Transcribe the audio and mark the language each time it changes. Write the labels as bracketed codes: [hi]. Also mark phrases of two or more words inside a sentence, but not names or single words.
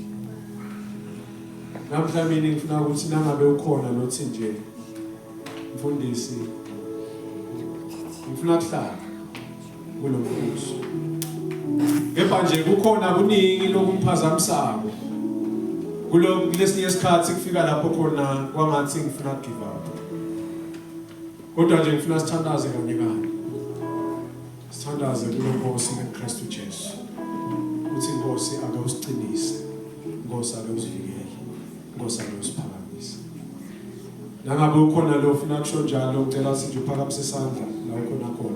[ss] Namhla mina ngifuna ukuthi nangabe ukhona nothi nje mfundisi ngifuna kuhlala kulombuso. Kepha nje kukhona kuningi lokumphazamisako. Kulesinye isikhathi kufika lapho khona kwangathi ngifuna [en] give up. [ss] Kodwa nje ngifuna sithandaze kanye kanye. Sithandaze kuNkosi uKristu Jesu. Uthi Nkosi ake usiqinise, Nkosi ake usivikele, Nkosi ake usiphakamise. Nangabe ukhona lo ufuna kusho njalo ngicela sithi uphakamise isandla la ukhona khona.